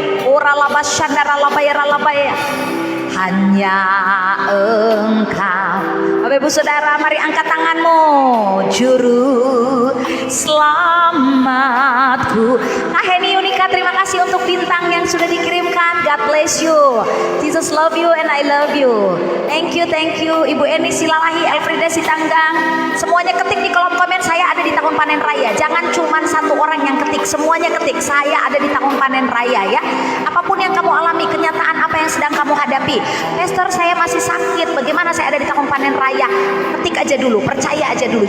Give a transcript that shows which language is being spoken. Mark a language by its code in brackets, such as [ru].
[id] Ora labas syandara labaya labaya. Hanya Engkau. Bapak Ibu Saudara, mari angkat tanganmu. Juru selamatku. Kak Heni Unika, terima kasih untuk bintang yang sudah dikirimkan. [en] God bless you. Jesus love you and I love you. Thank you, thank you. Ibu Eni Silalahi, Elfrida Sitanggang. [id] Semuanya ketik di kolom komen, saya ada di tahun panen raya. Jangan cuma 1 orang yang ketik, semuanya ketik. Saya ada di tahun panen raya ya. Apapun yang kamu alami, kenyataan apa yang sedang kamu hadapi. Pastor, saya masih sakit. Bagaimana saya ada di tahun panen raya? Ketik aja dulu, percaya aja dulu.